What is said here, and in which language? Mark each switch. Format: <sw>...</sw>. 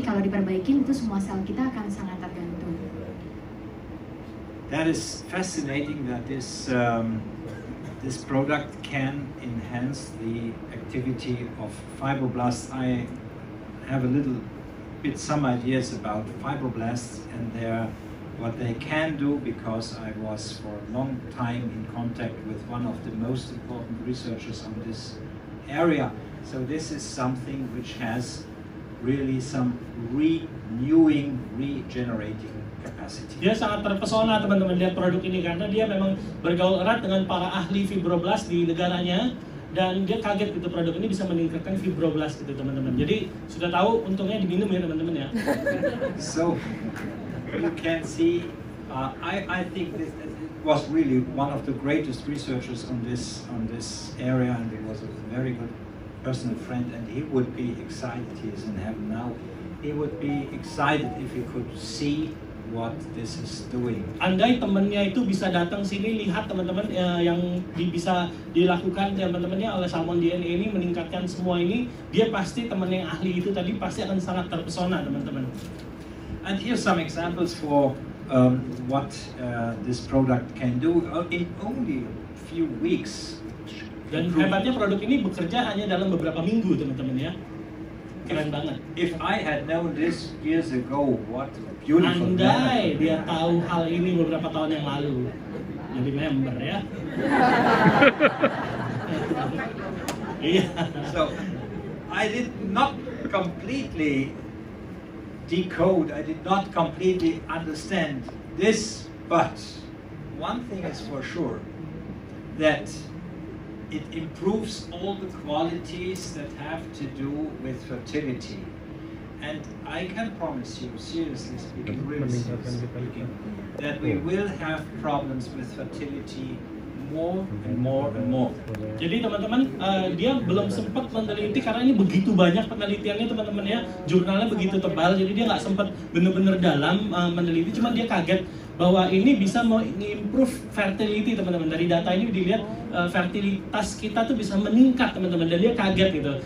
<id>Kalau diperbaikin itu semua sel kita akan sangat tergantung.</id> <en>That is fascinating that this product can enhance the activity of fibroblasts. I have a little bit some ideas about fibroblasts and what they can do, because I was for a long time in contact with one of the most important researchers on this area. So this is something which has really some renewing, regenerating capacity.</en> <id>Dia sangat terpesona teman-teman lihat produk ini karena dia memang bergaul erat dengan para ahli fibroblast di negaranya dan dia kaget gitu produk ini bisa meningkatkan fibroblast gitu teman-teman. Jadi sudah tahu untungnya diminum ya teman-teman ya.</id> <en>So you can see, I think this was really one of the greatest researchers on this area, and he was a very good personal friend, and he would be excited. He is in heaven now. He would be excited if he could see what this is doing.</en> <id>Andai temannya itu bisa datang sini lihat teman-teman yang bisa dilakukan teman-temannya oleh salmon DNA ini meningkatkan semua ini, dia pasti teman yang ahli itu tadi pasti akan sangat terpesona teman-teman.</id> <en>And here's some examples for what this product can do in only a few weeks.</en> <id>Dan hebatnya produk ini bekerja hanya dalam beberapa minggu teman-teman ya. Keren banget.</id> <en>If I had known this years ago, what a beautiful</en> <id>Andai dia tahu hal ini beberapa tahun yang lalu, jadi member ya. Iya.</id> <en>So I did not completely decode, I did not completely understand this, but one thing is for sure, that it improves all the qualities that have to do with fertility. And I can promise you, seriously speaking, really seriously speaking, that we will have problems with fertility more and more and more.</en> <id>Jadi teman-teman, dia belum sempat meneliti karena ini begitu banyak penelitiannya teman-teman ya, jurnalnya begitu tebal, jadi dia nggak sempat benar-benar dalam meneliti, cuma dia kaget bahwa ini bisa mengimprove fertility teman-teman. Dari data ini dilihat fertilitas kita tuh bisa meningkat teman-teman, dan dia kaget gitu.</id>